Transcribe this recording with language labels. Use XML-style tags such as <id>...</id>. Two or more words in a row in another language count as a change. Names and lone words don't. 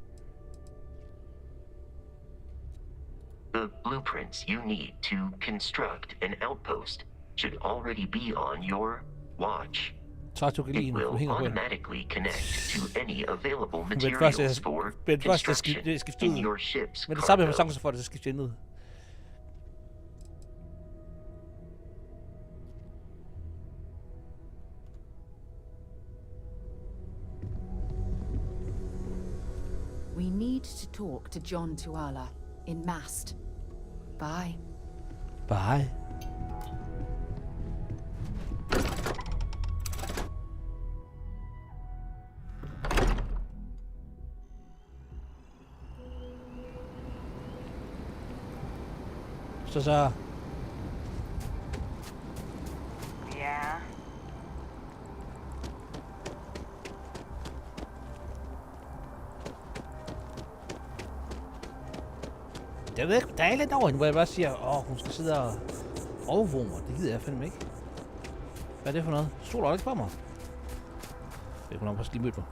<en>The blueprints you need to construct an outpost should already be on your watch. It will automatically connect to any available materials for construction in your ship's</en> <da>Men det samme med</da> <en>cargo.</en> <da>chancer for at det skal skifte ind ud.</da> <en>We need to talk to John Tuala in Mast. Bye. Bye.</en> <da>Så.</da> <en>Yeah.</en> <da>Jeg ved ikke, der er lidt over hende, hvor jeg bare siger, hun skal sidde og overvåge mig. Det gider jeg fandme ikke. Hvad er det for noget? Stoler ikke på mig? Det kunne nok også lige møde mig.</da>